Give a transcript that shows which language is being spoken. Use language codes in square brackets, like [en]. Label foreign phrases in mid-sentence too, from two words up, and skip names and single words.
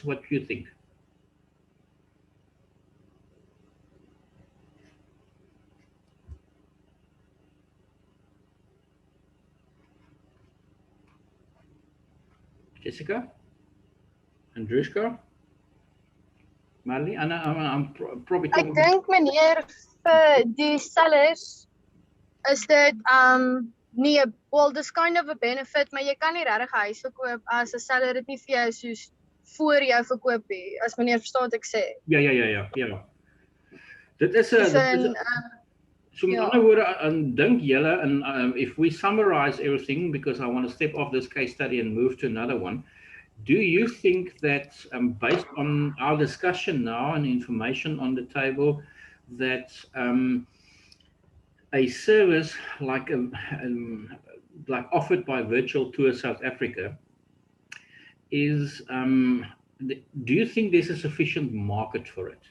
[en] What do you think? Jessica? Andrushka? Marley? I'm probably talking... [af] Ek dink meneer vir die sellers is dit nee, well, dis [en] kind of a benefit, [af] maar jy kan nie regtig 'n huis verkoop as 'n seller dit nie vir jou soos voor jou verkoop nie, as meneer verstaan wat ek sê. Ja. Dit is 'n so met ander woorde, dink julle, [en] and if we summarize everything, because I want to step off this case study and move to another one, do you think that based on our discussion now and information on the table, that a service like like offered by Virtual Tour South Africa is, do you think there's a sufficient market for it?